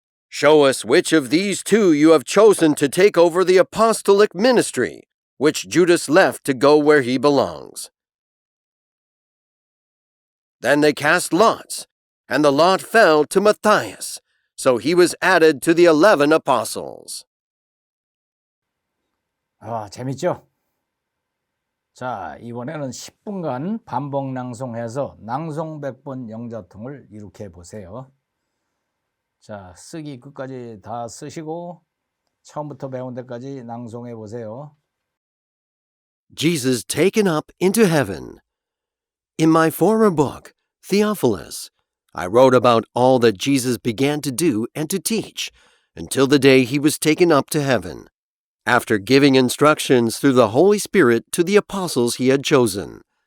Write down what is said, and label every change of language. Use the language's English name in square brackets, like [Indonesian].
[English] Show us which of these two you have chosen to take over the apostolic ministry, which Judas left to go where he belongs. Then they cast lots, and the lot fell to Matthias, so he was added to the 11 apostles. [Korean] 아, 재밌죠? 자, 이번에는 10분간 반복 낭송해서 낭송 100번 영자통을 이룩해 보세요. 자, 쓰기 끝까지 다 쓰시고 처음부터 배운 데까지 낭송해 보세요. [English] Jesus taken up into heaven. In my former book, Theophilus, I wrote about all that Jesus began to do and to teach until the day he was taken up to heaven, after giving instructions through the Holy Spirit to the apostles he had chosen.